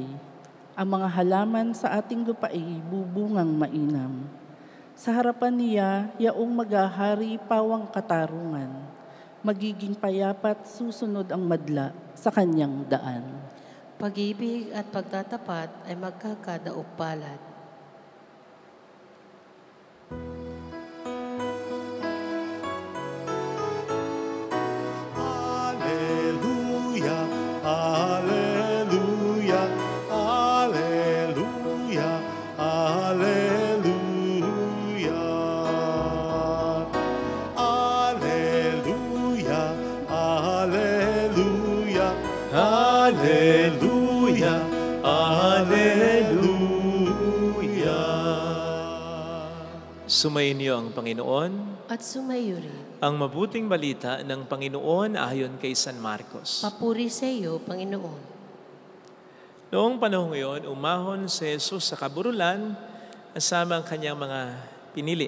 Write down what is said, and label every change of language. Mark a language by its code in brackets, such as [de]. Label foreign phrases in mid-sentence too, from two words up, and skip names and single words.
[tl] Ang mga halaman sa ating lupa ay bubungang mainam. Sa harapan niya, yaong maghahari pawang katarungan. Magiging payapat susunod ang madla sa kanyang daan. Pag-ibig at pagtatapat ay magkakadaupalad. [la] Alleluia, alleluia, alleluia. Alleluia, alleluia, alleluia, alleluia. [tl] Sumayin niyo ang Panginoon. At sumayo rin. Ang mabuting balita ng Panginoon ayon kay San Marcos. Papuri sa iyo, Panginoon. Noong panahon ngayon, umahon si Jesus sa kaburulan kasama ang kanyang mga pinili.